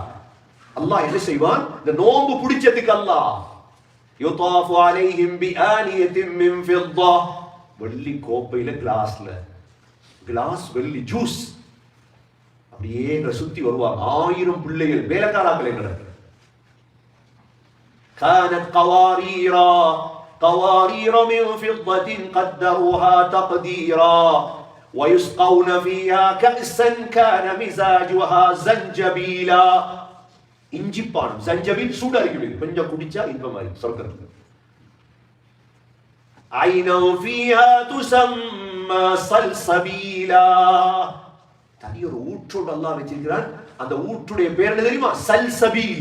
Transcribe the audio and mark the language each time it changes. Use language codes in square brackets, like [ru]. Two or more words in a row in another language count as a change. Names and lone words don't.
[ta] அல்லாஹ் என்ன செய்வான்? இந்த நோம்பு பிடிச்சதுக்கு அல்லாஹ் [ar] يطاف عليهم بآنية من فضة, [ta] வெள்ளி கோப்பையில கிளாஸ் வெள்ளி ஜூஸ் அப்படியே சுத்தி வருவாங்க. 1000 பிள்ளைகள் வேலைக்காராக்கள் எங்கட. [ar] كانت قوارير من فضة قدروها تقديرا ويسقون فيها كأسا كان مزاجها زنجبيلا. [ta] இஞ்சிப்பானம் சஞ்சபீல் சூடா இருக்குது, கொஞ்சம் குடிச்சா இன்பமாயி சொர்க்கத்துல. [ar] عينا فيها تسمى سلسبيلا, [ta] தனி ஒரு ஊற்றோடு அல்லாஹ் வச்சிருக்கிறான். அந்த ஊற்றுடைய பேர் என்ன தெரியுமா? சல்சபீல்.